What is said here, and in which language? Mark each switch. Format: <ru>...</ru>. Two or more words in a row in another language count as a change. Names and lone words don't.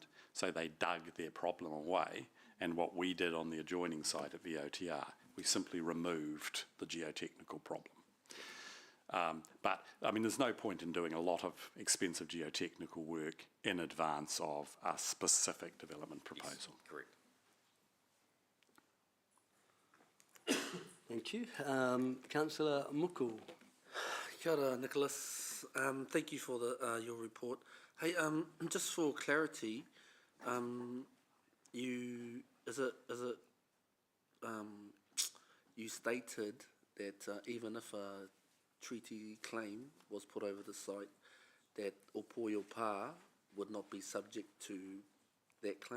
<en>So they dug their problem away, and what we did on the adjoining site at VOTR, we simply removed the geotechnical problem. But, I mean, there's no point in doing a lot of expensive geotechnical work in advance of a specific development proposal. Yes, correct. Thank you. Councillor Muku.</en> <mi>Kia ora,</mi> <en>Nicholas. Thank you for your report. Hey, just for clarity, you stated that even if a treaty claim was put over the site, that Opoyo Pa would not be subject to that claim?</en>